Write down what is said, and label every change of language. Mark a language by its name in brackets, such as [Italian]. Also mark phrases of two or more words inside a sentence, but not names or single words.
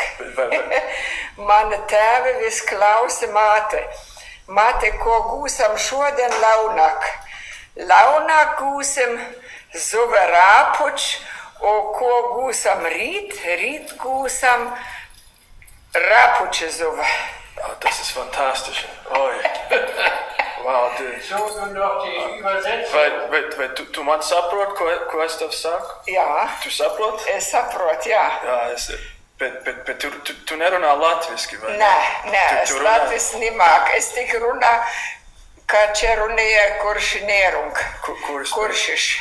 [Latvian] Mana tēve vis klausa māte. Māte, ko gūsam šodien launāk? Launāk gūsim zuve rāpuč, o ko gūsam rīt? Rīt gūsam rāpuča zuve. [German] Oh, das ist fantastisch. Oh, wow, So noch die Übersetzung. [Latvian] vai tu man saproti, ko es tev saku? Jā. Tu saproti? Es saprotu, jā. Jā, bet tu nerunā latviski, vai ne? Nē, es latvis nemāku. Es tik runāju, kā čia runāja kuršinierung. Kuršiš.